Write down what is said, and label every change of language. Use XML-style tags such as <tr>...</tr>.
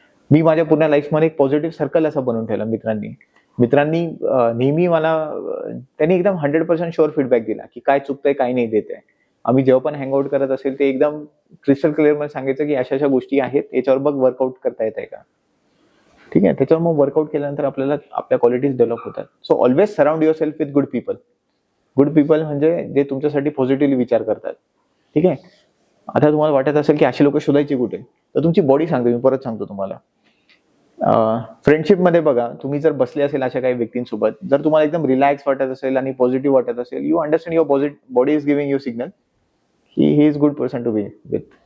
<mr>मी माझ्या पूर्ण लाईफमध्ये एक पॉझिटिव्ह सर्कल असं बनवून ठेवलं मित्रांनी नेहमी मला त्यांनी एकदम 100% शुअर फीडबॅक दिला की काय चुकतंय, काय नाही देत आहे. आम्ही जेव्हा पण हँगआउट करत असेल ते एकदम क्रिस्टल क्लिअर मध्ये सांगायचं की अशा अशा गोष्टी आहेत, याच्यावर बघ वर्कआउट करता येत आहे का. ठीक आहे, त्याच्यावर मग वर्कआउट केल्यानंतर आपल्याला आपल्या क्वालिटीज डेव्हलप होतात.</mr> <en>So always surround yourself with good people. Good people</en> <mr>म्हणजे जे तुमच्यासाठी पॉझिटिव्हली विचार करतात. ठीक आहे, आता तुम्हाला वाटत असेल की अशी लोक शोधायची कुठे, तर तुमची बॉडी सांगते. मी परत सांगतो तुम्हाला, फ्रेंडशिपमध्ये बघा, तुम्ही जर बसले असेल अशा काही व्यक्तींसोबत, जर तुम्हाला एकदम रिलॅक्स वाटत असेल आणि पॉझिटिव्ह वाटत असेल,</mr> <en>you understand your body is giving you signal</en> <mr>की</mr> <en>He is good person to be with.</en>